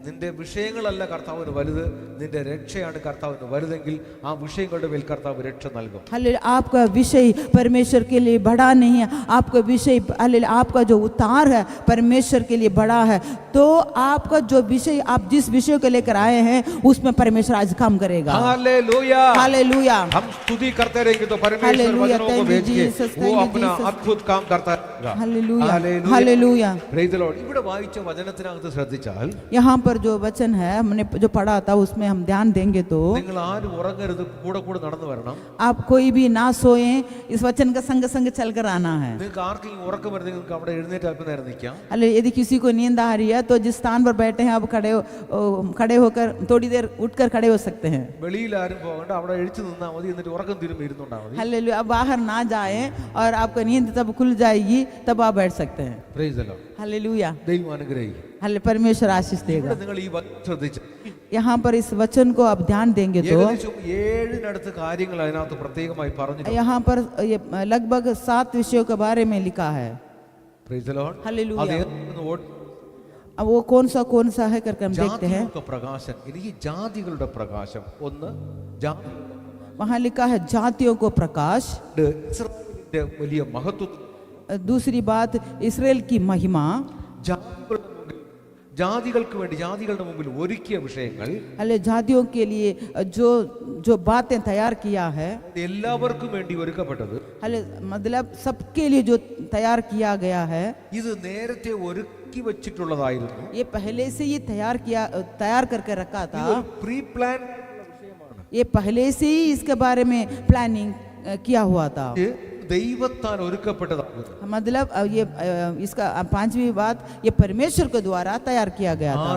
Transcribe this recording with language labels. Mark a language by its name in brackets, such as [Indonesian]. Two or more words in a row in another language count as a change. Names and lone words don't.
[Malayalam] നിന്റെ വിഷയങ്ങളല്ല കർത്താവിന് വലുത്, നിന്റെ രക്ഷയാണ് കർത്താവിന് വലുതെങ്കിൽ ആ വിഷയങ്ങളുടെ മേൽ കർത്താവ് രക്ഷ നൽകും. [Hindi] हालेलुया, आपका विषय परमेश्वर के लिए बड़ा नहीं है, आपका विषय हालेलुया, आपका जो उतार है परमेश्वर के लिए बड़ा है, तो आपका जो विषय आप जिस विषय को लेकर आए हैं उसमें परमेश्वर आज काम करेगा. हालेलुया, हालेलुया, हम स्तुति करते रहेंगे तो परमेश्वर हालेलुया, वचनों को [English] thank you, [Hindi] भेज के Jesus, वो [English] thank you, [Hindi] अपना Jesus. अद्भुत काम करता रहेगा. हालेलुया, हालेलुया. [English] Praise the Lord. [Malayalam] ഇവിടെ വായിച്ച വചനത്തിനകത്ത് ശ്രദ്ധിച്ചാൽ [Hindi] यहाँ पर जो वचन है हमने जो पढ़ा था उसमें हम ध्यान देंगे तो [Malayalam] നിങ്ങൾ ആരും ഉറങ്ങരുത്, കൂടെ കൂടെ നടന്നു വരണം. [Hindi] आप कोई भी ना सोए, इस वचन का संग संग चलकर आना है. [Malayalam] നിങ്ങൾക്ക് ആർക്കെങ്കിലും ഉറക്കം വരുന്നെങ്കിൽ നിങ്ങൾക്ക് അവിടെ എഴുന്നേറ്റ് അല്പനേരം നിൽക്കാം. [Hindi] अरे यदि किसी को नींद आ रही है तो जिस स्थान पर बैठे हैं आप खड़े होकर थोड़ी देर उठकर खड़े हो सकते हैं. [Malayalam] വെളിയിൽ ആരും പോകണ്ട, അവിടെ എഴുച്ചു നിന്നാൽ മതി, എന്നിട്ട് ഉറക്കം തിരുമ്പി ഇരുന്നുണ്ടാ മതി. [Hindi] हालेलुया, अब बाहर ना जाएं और आपका नींद तब खुल जाएगी, तब आप बैठ सकते हैं. [English] Praise the Lord. [Hindi] हालेलुया, [Malayalam] ദൈവം അനുഗ്രഹിക്കും. [Hindi] परमेश्वर आशीष देगा. [Malayalam] ഇവിടെ നിങ്ങൾ ഈ വചനം ശ്രദ്ധിച്ച് [Hindi] यहाँ पर इस वचन को आप ध्यान देंगे तो [Malayalam] ഏകദേശം 7 കാര്യങ്ങൾ അതിനകത്ത് പ്രത്യേകമായി പറഞ്ഞിട്ടുണ്ട്. [Hindi] यहाँ पर ये लगभग 7 विषयों के बारे में लिखा है. [English] Praise the Lord. [Hindi] हालेलुया. [Malayalam] അത് ഏതൊന്ന് [Hindi] अब वो कौन सा है करके हम देखते हैं. [Malayalam] ജാതികളുടെ പ്രകാശം, എനിക്ക് ജാതികളുടെ പ്രകാശം. ഒന്ന് ജാതി, [Hindi] वहाँ लिखा है जातियों को प्रकाश. [Malayalam] ഇസ്രായേലിന്റെ വലിയ മഹത്വം. [Hindi] दूसरी बात इसराइल की महिमा. [Malayalam] ജാതികൾക്ക് വേണ്ടി ജാതികളുടെ മുമ്പിൽ ഒരുക്കിയ വിഷയങ്ങൾ, [Hindi] अले जातियों के लिए जो जो बातें तैयार किया है, [Malayalam] എല്ലാവർക്കും വേണ്ടി ഒരുക്കപ്പെട്ടത്. [Hindi] अले मतलब सबके लिए जो तैयार किया गया है, [Malayalam] ഇത് നേരത്തെ ഒരുക്കി വെച്ചിട്ടുള്ളതായിരുന്നു. [Hindi] ये पहले से ही तैयार करके रखा था. [English] pre plan [Malayalam] വിഷയമാണ്. [Hindi] ये पहले से ही इसके बारे में प्लानिंग किया हुआ था. [Malayalam] ദൈവത്താൽ ഒരുക്കപ്പെട്ടതാണ്. [Hindi] मतलब ये इसका 5वीं बात, ये परमेश्वर के द्वारा तैयार किया गया था.